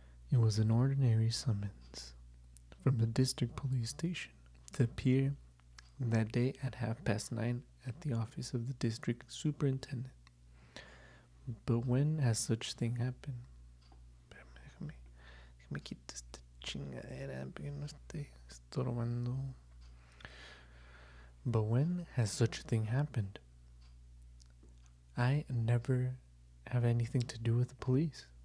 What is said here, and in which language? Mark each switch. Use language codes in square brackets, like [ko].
[en] It was an ordinary summons from the district police station to appear that day at 9:30 at the office of the district superintendent. But when has such thing happened? [es] Déjame quitar esta chingadera porque no esté estorbando. [en] But when has such a thing happened? I never have anything to do with the police.